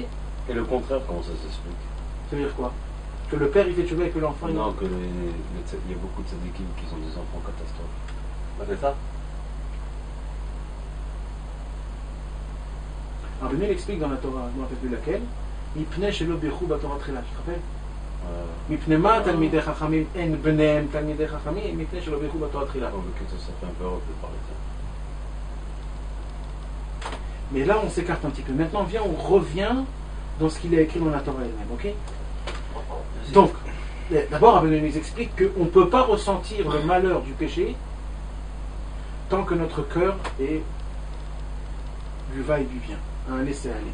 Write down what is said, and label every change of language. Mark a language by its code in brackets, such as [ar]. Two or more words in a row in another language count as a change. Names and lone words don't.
[fr] Et le contraire, comment ça s'explique? ça veut dire quoi? Que le père il fait tchouva et que l'enfant il... Non, que il y a beaucoup de tzadikim qui ont des enfants catastrophes. C'est ça. Alors Rabbeinu explique dans la Torah, je ne me rappelle plus laquelle, [he] מפני שלא בירכו בתורה תחילה, [fr] tu te rappelles? [he] מפני מה תלמידי חכמים אין בניהם תלמידי חכמים, מפני שלא בירכו בתורה תחילה. [fr] Oh, mais ça fait un peu horrible de parler de ça. Mais là on s'écarte un petit peu. Maintenant viens, on revient dans ce qu'il a écrit dans la Torah elle-même, ok? Donc, d'abord Rabbeinu nous explique qu'on ne peut pas ressentir le malheur du péché tant que notre cœur est du va et du vient, un laisser aller.